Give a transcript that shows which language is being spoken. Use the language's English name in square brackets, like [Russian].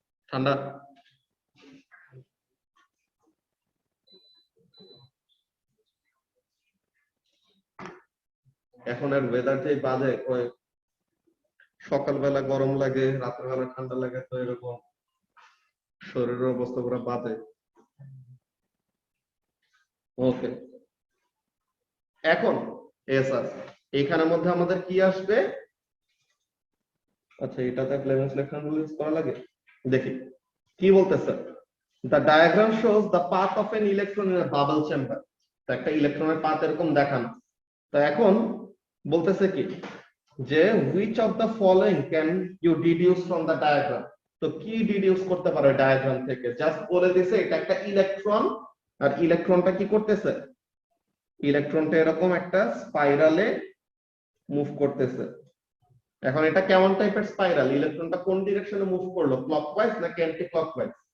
[Bangla] ঠান্ডা এখন আর ওয়েদার যে বাজে, সকালবেলা গরম লাগে, রাতের বেলা ঠান্ডা লাগে, তো এরকম শরীরের অবস্থা পুরো বাজে। ওকে, এখন এসআর এইখানের মধ্যে আমাদের কি আসবে, আচ্ছা এটাতে ফ্লেমিং সিলেকশন রুল ইউজ করা লাগে। দেখি কি বলতেছে, [English] the diagram shows the path of an electron in a bubble chamber। [Bangla] তো একটা ইলেকট্রনের পাথ এরকম দেখানো। তো এখন বলতেছে কি যে [English] which of the following can you deduce from the diagram। [Bangla] তো কি ডিডিউস করতে পারে ডায়াগ্রাম থেকে, জাস্ট বলে দিছে এটা একটা ইলেকট্রন, আর ইলেকট্রনটা কি করতেছে, ইলেকট্রনটা এরকম একটা স্পাইরালে মুভ করতেছে। এখন এটা কেমন টাইপের স্পাইরাল, ইলেকট্রনটা কোন ডিরেকশনে মুভ করলো, ক্লকওয়াইজ নাকি অ্যান্টি ক্লকওয়াইজ?